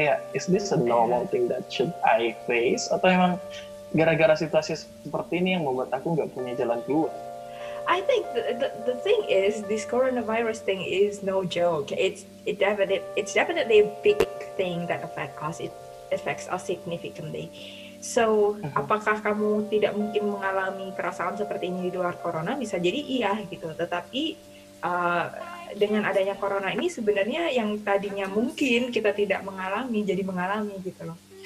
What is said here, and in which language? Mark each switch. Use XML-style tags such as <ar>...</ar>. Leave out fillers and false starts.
<id>Kayak,</id> <en>is this a normal thing that should I face?</en> <id>Atau emang gara-gara situasi seperti ini yang membuat aku nggak punya jalan keluar?</id> <en>I think the thing is, this coronavirus thing is no joke. It's definitely a big thing that affects us. It affects us significantly.</en> <id>So, apakah kamu tidak mungkin mengalami perasaan seperti ini di luar corona? Bisa jadi iya gitu. Tetapi dengan adanya corona ini sebenarnya yang tadinya mungkin kita tidak mengalami, jadi mengalami gitu loh.</id>